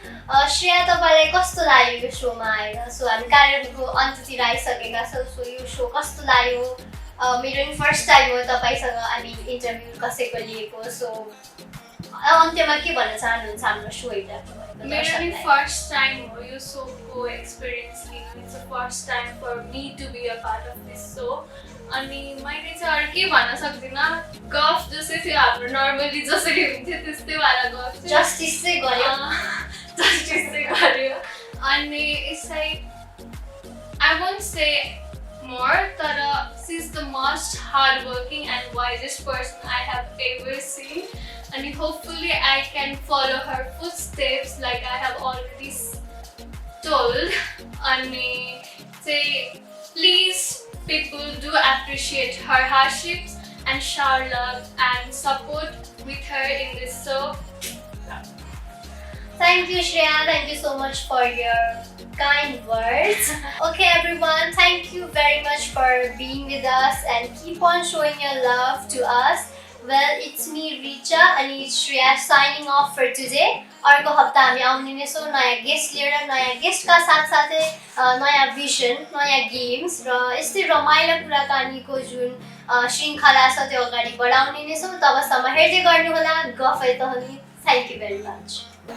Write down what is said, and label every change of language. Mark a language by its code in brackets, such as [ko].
[ne] श्रेया तपाईँलाई कस्तो लाग्यो यो सोमा आएर सो हामी कार्यक्रमको अन्त्यतिर आइसकेका छौँ सो यो सो कस्तो लाग्यो मेरो नि फर्स्ट टाइम हो तपाईँसँग हामी इन्टरभ्यू कसैको लिएको सो अन्त्यमा के भन्न चाहनुहुन्छ हाम्रो सो हेर्दा मेरो नि फर्स्ट टाइम हो यो सोको एक्सपिरियन्स लिनु [en] it's the first time for me to be a part of this [ne] so अनि मैले चाहिँ अरू के भन्न सक्दिनँ गफ जसै थियो हाम्रो नर्मली जसरी हुन्थ्यो त्यस्तै वाला गफ जस्टिस चाहिँ गर्यो जस्टिस चाहिँ गर्यो अनि [en] It's like I won't say more tara she's the most hardworking and wisest person I have ever seen and hopefully I can follow her footsteps like I have already told and say please people do appreciate her hardships and shower love and support with her in this show. Thank you, Shreya. Thank you so much for your kind words. Okay, everyone, thank you very much for being with us and keep on showing your love to us. Well, it's me, Richa, and it's Shreya signing off for today. [ne] अर्को हप्ता हामी आउने नै छौँ नयाँ guest लिएर, नयाँ गेस्टका साथसाथै नयाँ भिजन, नयाँ गेम्स र यस्तै रमाइलो कुराकानीको जुन श्रृङ्खला छ त्यो अगाडि बढाउने नै छौँ। तबसम्म हेर्दै गर्नुहोला गफै त हो नि। [en] Thank you very much.